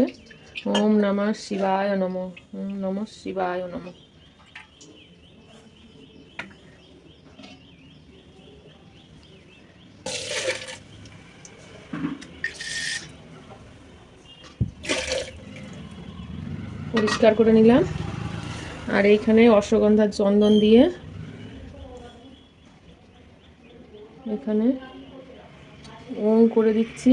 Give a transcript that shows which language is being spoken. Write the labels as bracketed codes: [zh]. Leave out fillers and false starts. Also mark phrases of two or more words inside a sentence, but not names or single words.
[sa] ওম নমঃ শিবায় নমঃ, ওম নমঃ শিবায় নমঃ। [bn] পরিষ্কার করে নিলাম। আর এইখানে অশ্বগন্ধার চন্দন দিয়ে এখানে ওম করে দিচ্ছি।